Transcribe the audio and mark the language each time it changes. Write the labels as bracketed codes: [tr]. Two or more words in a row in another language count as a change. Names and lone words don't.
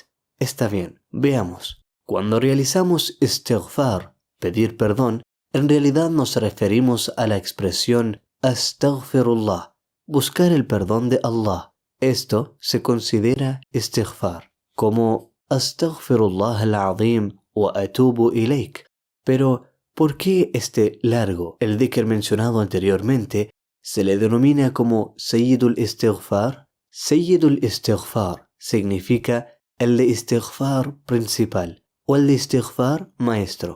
[es] Está bien, veamos. Cuando realizamos istighfar, pedir perdón, en realidad nos referimos a la expresión astaghfirullah, buscar el perdón de Allah. Esto se considera istighfar, como [ar] أستغفر الله العظيم وأتوب إليك. [es] Pero, ¿por qué este largo, el dhikr mencionado anteriormente, se le denomina como [ar] سيد الاستغفار? سيد الاستغفار [es] significa el de istighfar principal o el de istighfar maestro.